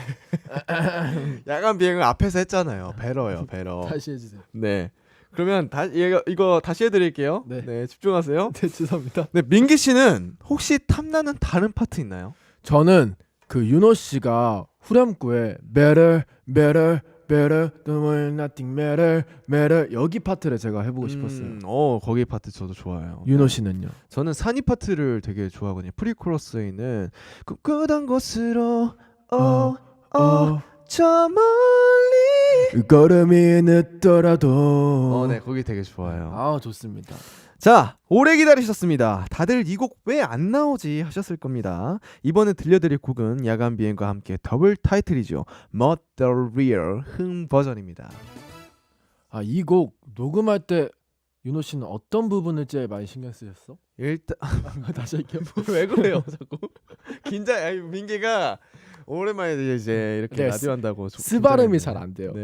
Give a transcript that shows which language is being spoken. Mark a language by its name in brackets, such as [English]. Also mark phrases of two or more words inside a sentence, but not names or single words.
[Korean] 야간 비행을 앞에서 했잖아요. 배러요, 배러. 다시 해주세요. 네. 그러면 이거 다시 해드릴게요. 네. 네, 집중하세요. 네 죄송합니다. 네, 민기 씨는 혹시 탐나는 다른 파트 있나요? 저는 그 윤호 씨가 후렴구에 [English] better better better don't nothing matter matter [Korean] 여기 파트를 제가 해보고 싶었어요. 거기 파트 저도 좋아요. 윤호 씨는요? 저는 산이 파트를 되게 좋아하거든요. 프리코러스에 있는 꿈꾸던 곳으로 저 멀리 걸음이 늦더라도 네, 거기 되게 좋아요. 아 좋습니다. 자, 오래 기다리셨습니다. 다들 이 곡 왜 안 나오지 하셨을 겁니다. 이번에 들려드릴 곡은 야간 비행과 함께 더블 타이틀이죠. Mod the Real 흥 버전입니다. 아 이 곡 녹음할 때 윤호 씨는 어떤 부분을 제일 많이 신경 쓰셨어? 일단 다시 할게요. 왜 그래요, 자꾸? 아니, 민기가 오랜만에 이제 이렇게 네, 라디오 한다고 스 발음이 긴장했네. 잘 안 돼요.